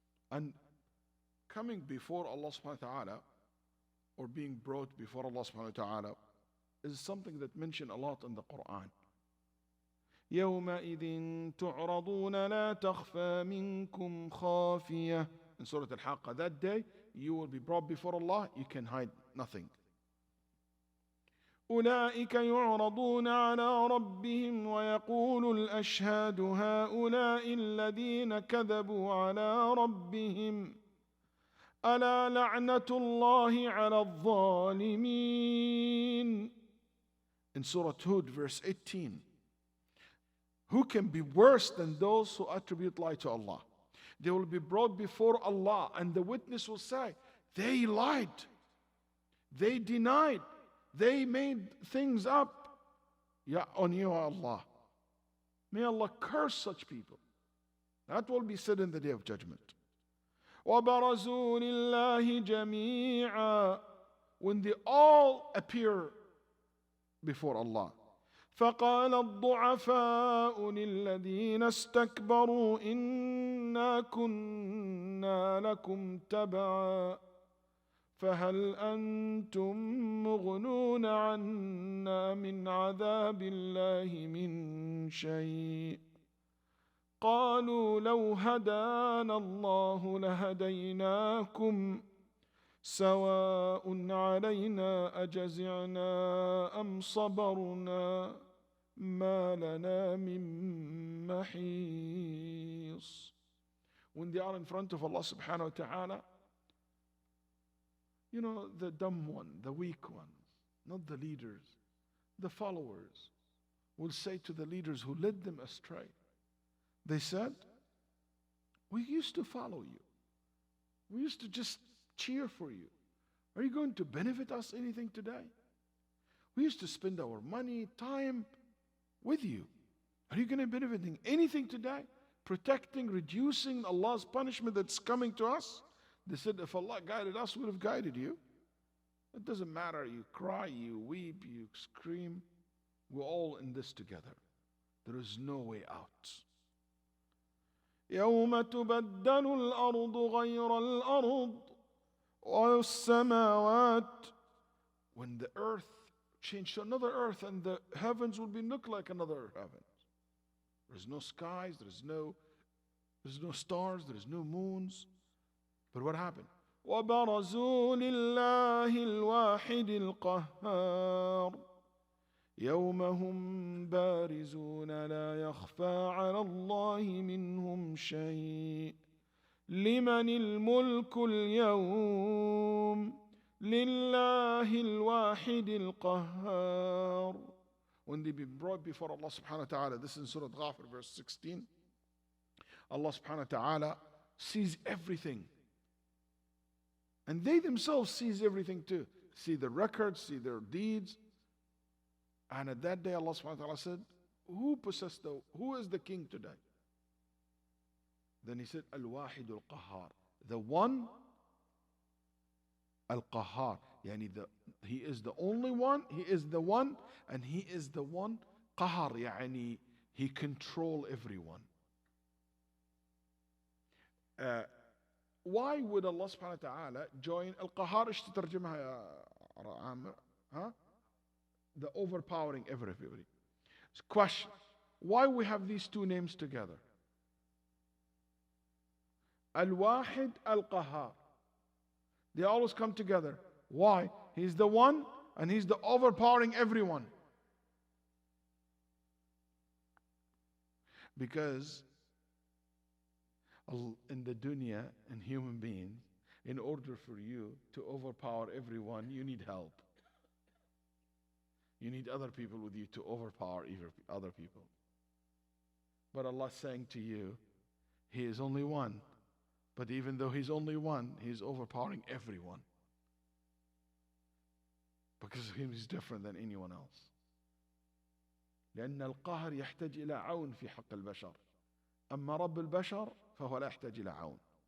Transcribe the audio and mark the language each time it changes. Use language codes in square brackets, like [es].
[en] And coming before Allah subhanahu wa ta'ala, or being brought before Allah subhanahu wa ta'ala, is something that mentioned a lot in the Quran. [ar] يَوْمَئِذٍ تُعْرَضُونَ لَا تَخْفَى مِنْكُمْ خَافِيَةٌ. [en] In Surah Al-Haqqa, that day you will be brought before Allah, you can hide nothing. [ar] أولئك يعرضون على ربهم ويقول الأشهاد هؤلاء الذين كذبوا على ربهم ألا لعنة الله على الظالمين. [en] In Surah Hud, verse 18. Who can be worse than those who attribute lie to Allah? They will be brought before Allah, and the witness will say, they lied, they denied, they made things up on you, Allah. May Allah curse such people. That will be said in the day of judgment. [ar] وَبَرَزُوا لِلَّهِ جَمِيعًا. [en] When they all appear before Allah. [ar] فقال الضعفاء للذين استكبروا إنا كنا لكم تبعا فهل أنتم مغنون عنا من عذاب الله من شيء قالوا لو هدانا الله لهديناكم سواء علينا أجزعنا أم صبرنا ما لنا من محيص. [en] When they are in front of Allah subhanahu wa ta'ala, the dumb one, the weak ones, not the leaders, the followers, will say to the leaders who led them astray, they said, we used to follow you. We used to just cheer for you. Are you going to benefit us anything today? We used to spend our money, time with you. Are you going to benefit anything today? Protecting, reducing Allah's punishment that's coming to us? They said, if Allah guided us, we would have guided you. It doesn't matter. You cry, you weep, you scream. We're all in this together. There is no way out. [ar] يوم تبدل الأرض غير الأرض والسماوات. [en] When the earth changed to another earth and the heavens will look like another heaven. There's no skies, there's no stars, there's no moons. But what happened? [ar] وبرزوا لله الواحد القهار يوم هم بارزون لا يخفى على الله منهم شيء لمن الملك اليوم لله الواحد القهار. [en] When they be brought before Allah subhanahu wa ta'ala, this is in Surah Ghafir verse 16, Allah subhanahu wa ta'ala sees everything. And they themselves sees everything too. See the records, see their deeds. And at that day Allah subhanahu wa ta'ala said, who is the king today? Then he said, Al-Wahid al-Qahhar. The one, Al-Qahhar. Yani he is the only one, he is the one, and he is the one, Qahar. Yani he control everyone. Why would Allah subhanahu wa ta'ala join Al-Qahhar? [ar] ايش تترجمها يا عامر؟ [en] The overpowering everybody. Question. Why we have these two names together? Al-Wahid, Al-Qahhar. They always come together. Why? He's the one and he's the overpowering everyone. Because in the dunya and human beings, in order for you to overpower everyone, you need help. You need other people with you to overpower other people. But Allah is saying to you, He is only one. But even though He's only one, He's overpowering everyone. Because He is different than anyone else. [ar] لأن القهر يحتاج إلى عون في حق البشر. أما رب البشر فهو لا يحتاج إلى عون.